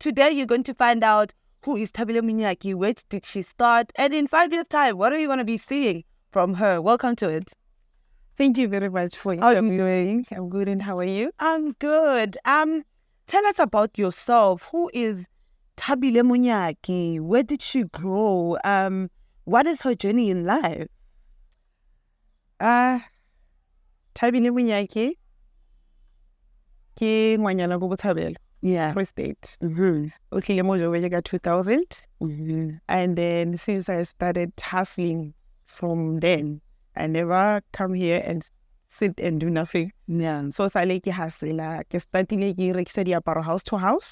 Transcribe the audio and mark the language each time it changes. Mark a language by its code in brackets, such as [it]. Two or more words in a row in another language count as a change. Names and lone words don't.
[en] Today you're going to find out who is Thabile Monyaki, where did she start, and in 5 years' time, what are you going to be seeing from her? Welcome to it. Thank you very much for interviewing. I'm good, and how are you? I'm good. Tell us about yourself. Who is Thabile Monyaki? Where did she grow? What is her journey in life? [tn] Thabile Monyaki ke ngwanyana go Thabile. [en] Yeah. Free State. Okay, I got 2000. And then since I started hustling from then, I never come here and sit and do nothing. Yeah. So I like hustle. I started like house to house.